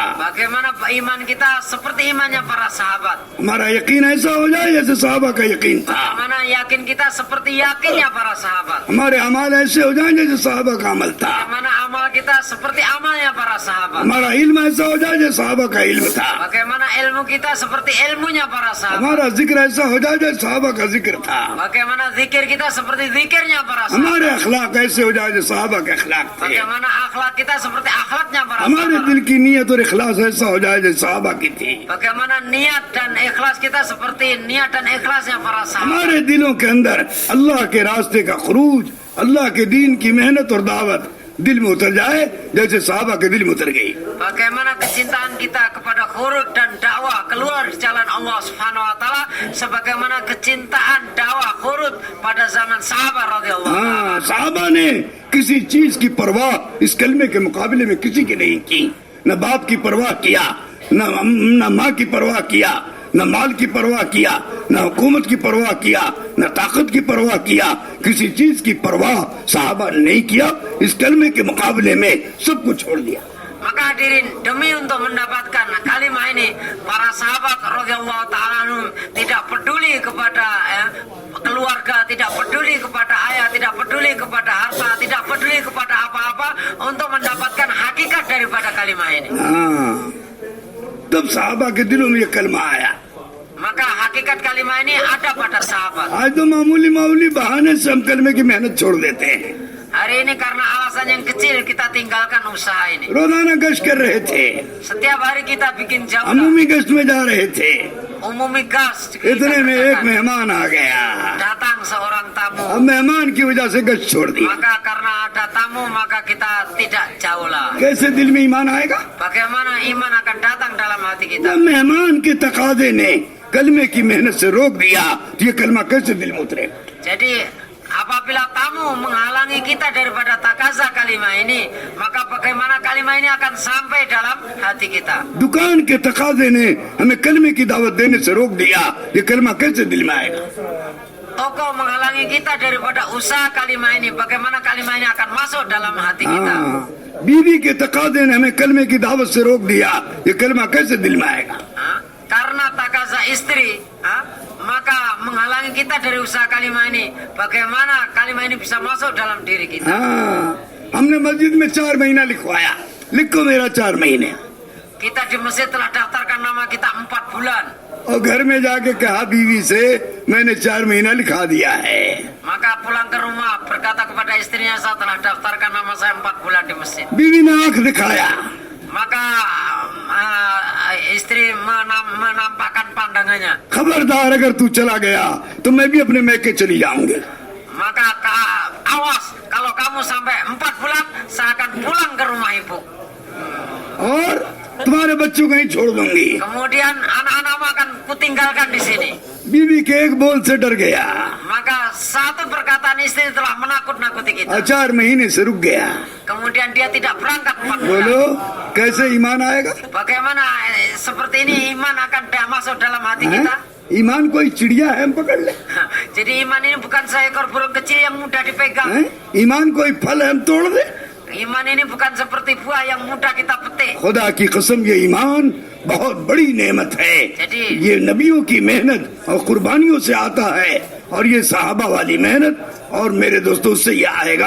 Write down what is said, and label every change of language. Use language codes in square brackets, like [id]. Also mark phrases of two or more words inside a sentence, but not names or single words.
[id] Bagaimana iman kita seperti imannya para sahabat. [hi] हमारा यकीन ऐसा हो जाए जैसे साहबा का यकीन था। [id] Bagaimana yakin kita seperti yakinnya para sahabat. [hi] हमारे अमाल ऐसे हो जाए जैसे साहबा का अमल था। [id] Bagaimana amal kita seperti amalnya para sahabat. [hi] हमारा इल्म ऐसा हो जाए जैसे साहबा का इल्म था। [id] Bagaimana ilmu kita seperti ilmunya para sahabat. [hi] हमारा जिक्र ऐसा हो जाए जैसे साहबा का जिक्र था। [id] Bagaimana zikir kita seperti zikirnya para sahabat. [hi] हमारे अखलाक ऐसे हो जाए जैसे साहबा के अखलाक थे। [id] Bagaimana akhlak kita seperti akhlaknya para [hi] हमारे [id] sahabat. [hi] दिल की नीयत और इखलास ऐसा हो जाए जैसे साहबा की थी। [id] Bagaimana niat dan ikhlas kita seperti niat dan ikhlasnya para sahabat. [hi] हमारे दिलों के अंदर अल्लाह के रास्ते का खुरूज, अल्लाह के दीन की मेहनत और दावत दिल में उतर जाए जैसे साहबा के दिल में उतर गई। [id] Bagaimana kecintaan kita kepada khurut dan dakwah keluar di jalan Allah [ar] سبحانه وتعالى [id] sebagaimana kecintaan dakwah khurut pada zaman sahabat radhiyallahu [hi] हाँ, साहबा ने किसी चीज की परवाह इस कलमे के मुकाबले में किसी की नहीं की। न बाप की परवाह किया, न माँ की परवाह किया, न माल की परवाह किया, न हुकूमत की परवाह किया, न ताकत की परवाह किया, किसी चीज की परवाह साहबा ने नहीं किया। इस कलमे के मुकाबले में सब कुछ छोड़ दिया। [id] Maka hadirin, demi untuk mendapatkan kalimah ini, para sahabat [ar] رضي الله تعالى عنهم [id] tidak peduli kepada keluarga, tidak peduli kepada ayah, tidak peduli kepada harta, tidak peduli kepada apa-apa untuk mendapatkan hakikat daripada kalimah ini. [hi] हाँ, तब साहबा के दिलों में ये कलमा आया। [id] Maka hakikat kalimah ini ada pada sahabat. [hi] आज तो मामूली बहाने से हम कलमे की मेहनत छोड़ देते हैं। [id] Hari ini karena alasan yang kecil kita tinggalkan usaha ini. [hi] रोजाना गश्त कर रहे थे, [id] Setiap hari kita bikin jauh. [hi] अमूमी गश्त में जा रहे थे, [id] Umumi gas. [hi] इतने में एक मेहमान आ गया। [id] Datang seorang tamu. [hi] अब मेहमान की वजह से गश्त छोड़ दी। [id] Maka karena ada tamu maka kita tidak jauh lah. [hi] कैसे दिल में ईमान आएगा? [id] Bagaimana iman akan datang dalam hati kita? [hi] जब मेहमान के तकाजे ने कलमे की मेहनत से रोक दिया तो ये कलमा कैसे दिल में उतरेगा? [id] Jadi apabila tamu menghalangi kita daripada takaza kalimah ini, maka bagaimana kalimah ini akan sampai dalam hati kita? [hi] दुकान के तकाजे ने हमें कलमे की दावत देने से रोक दिया, ये कलमा कैसे दिल में आएगा? [id] Toko menghalangi kita daripada usaha kalimah ini, bagaimana kalimah ini akan masuk dalam hati kita? [hi] हाँ, बीवी के तकाजे ने हमें कलमे की दावत से रोक दिया, ये कलमा कैसे दिल में आएगा? [id] Karena takaza istri, maka menghalangi menghalangi kita dari usaha kalimah ini. Bagaimana kalimah ini bisa masuk dalam diri kita? [hi] हाँ, हमने मस्जिद में 4 महीना लिखवाया, लिखो मेरा 4 महीने। [id] Kita di masjid telah daftarkan nama kita 4 bulan. [hi] और घर में जाके कहा बीवी से मैंने 4 महीना लिखा दिया है। [id] Maka pulang ke rumah berkata kepada istrinya, saya telah daftarkan nama saya 4 bulan di masjid. [hi] बीवी ने आंख दिखाया, [id] Maka istri menampakkan pandangannya. [hi] खबरदार अगर तू चला गया तो मैं भी अपने मैके चली जाऊंगी। [id] Maka awas, kalau kamu sampai 4 bulan, saya akan pulang ke rumah ibu. [hi] और तुम्हारे बच्चों को ही छोड़ दूंगी। [id] Kemudian anak-anakmu akan kutinggalkan di sini. [hi] बीवी के एक बोल से डर गया, [id] Maka satu perkataan istri telah menakut-nakuti kita. [hi] 4 महीने से रुक गया। [id] Kemudian dia tidak berangkat 4 bulan. [hi] बोलो कैसे ईमान आएगा? [id] Bagaimana seperti ini iman akan masuk dalam hati kita? [hi] ईमान कोई चिड़िया है हम पकड़ ले? [id] Jadi iman ini bukan seekor burung kecil yang mudah dipegang. [hi] ईमान कोई फल है हम तोड़ दे? [id] Iman ini bukan seperti buah yang mudah kita petik. [hi] खुदा की कसम ये ईमान बहुत बड़ी नेमत है। ये नबियों की मेहनत और कुर्बानियों से आता है, और ये सहाबा वाली मेहनत और मेरे दोस्तों से ये आएगा।